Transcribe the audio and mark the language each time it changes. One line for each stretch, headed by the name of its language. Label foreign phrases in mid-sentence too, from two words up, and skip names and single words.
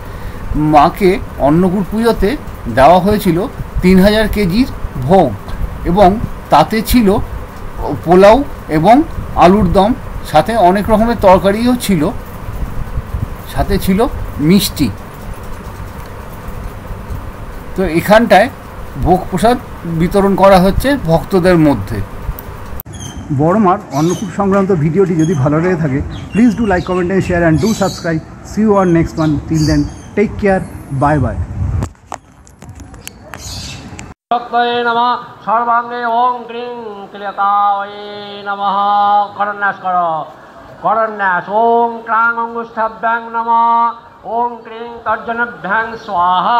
Bangla: মাকে অন্নকূট পুজোতে দেওয়া হয়েছিল 3000 কেজির ভোগ এবং তাতে ছিল পোলাও এবং আলুর দম, সাথে অনেক রকমের তরকারিও ছিল, সাথে ছিল মিষ্টি। তো এখানটায় ভোগ প্রসাদ বিতরণ করা হচ্ছে ভক্তদের মধ্যে। বড় মার অন্নকূট সংক্রান্ত ভিডিওটি যদি ভালো লেগে থাকে,
English: please do like, comment and share and do subscribe. see you on next one. Till then, take care, bye bye.
Sanskrit: भक्तये नमः। सर्वांगे ओं क्रीं क्लियताये नमः।
Hindi: करन्यास करो, करन्यास।
Sanskrit: ओं क्रां अंगुष्ठाभ्यां नमः। ओं क्रीं तर्जनभ्यां स्वाहा।